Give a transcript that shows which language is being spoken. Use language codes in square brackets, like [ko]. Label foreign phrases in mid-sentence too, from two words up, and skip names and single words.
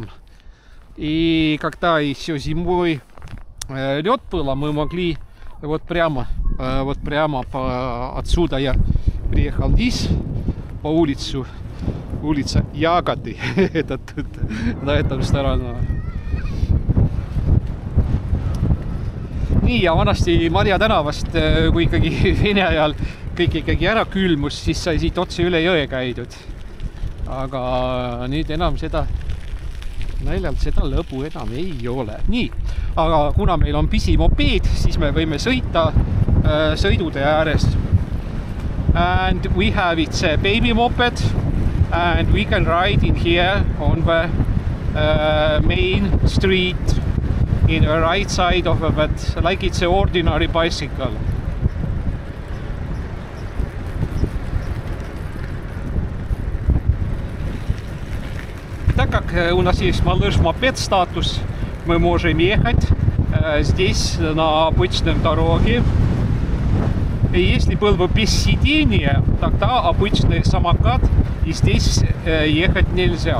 [ru] И когда еще зимой лед было, мы могли вот прямо отсюда я приехал вниз по улице, улица Ягоды, это тут, на этом стороне. [et] Nii, ja vanasti Marja tänavast, kui ikkagi Vene ajal kõik ikkagi ära külmus, siis sai siit otse üle jõe käidud. Aga nüüd enam seda, naljalt seda lõbu enam ei ole. Nii, aga kuna meil on pisimopeed, siis me võime sõita sõidude ääres. [en] And we have it's a baby moped and we can ride in here on the main street in the right side of it, like it's an ordinary bicycle. [ru] Так как у нас есть малыш-мопед статус, мы можем ехать здесь на обычном дороге. И если был бы без сидения, тогда обычный самокат и здесь ехать нельзя.